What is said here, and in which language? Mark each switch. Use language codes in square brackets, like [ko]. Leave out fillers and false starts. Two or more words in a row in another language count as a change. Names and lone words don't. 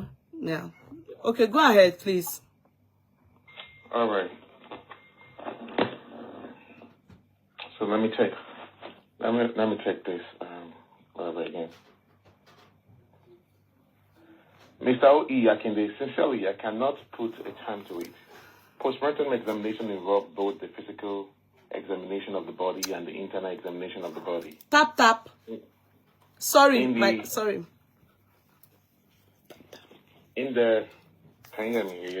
[en] Yeah. Okay, go ahead, please. All right. So let me take this over again. Mr. O.E. Akinde, sincerely, I cannot put a time to it. Postmortem examination involves both the physical examination of the body and the internal examination of the body. Tap, tap. Sorry, sorry. Can you hear me?